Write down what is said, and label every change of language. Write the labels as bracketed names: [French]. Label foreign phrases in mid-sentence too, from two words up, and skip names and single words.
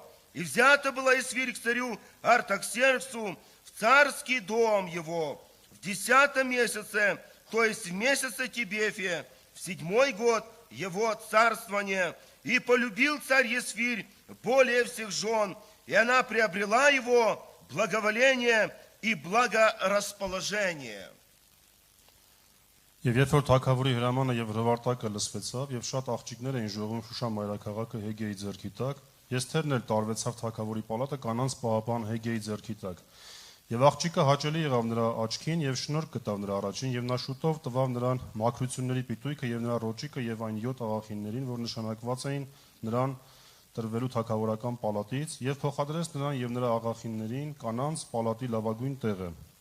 [Russian] И взята была Есфирь к царю Артаксерксу в царский дом его в 10 месяце, то есть в месяце Тебефе, в 7 год его царствования. И полюбил царь Есфирь более всех жен, и она приобрела его благоволение и благорасположение. [Armenian] Եվ երբ որ թագավորի հրամանը եւ հրավարտակը լսվեցավ, եւ շատ աղջիկներ էին ժողովում Շուշան մայրաքաղաքը Հեգեի ձեռքի տակ, Եսթերն էլ տարվեցավ թագավորի պալատը կանանց պահապան Հեգեի ձեռքի տակ։ Եվ աղջիկը հաճելի եղավ նրա աչքին եւ շնորհք գտավ նրա առաջին, եւ նա շուտով տվավ նրան մաքրությունների պիտույքը եւ նրա ռոճիկը եւ այն 7 աղախիններին, որ նշանակված էին նրան տրվելու թագավորական պալատից, եւ փոխադրեց նրան եւ նրա աղախիններին կանանց պալատի լավագույն տեղը։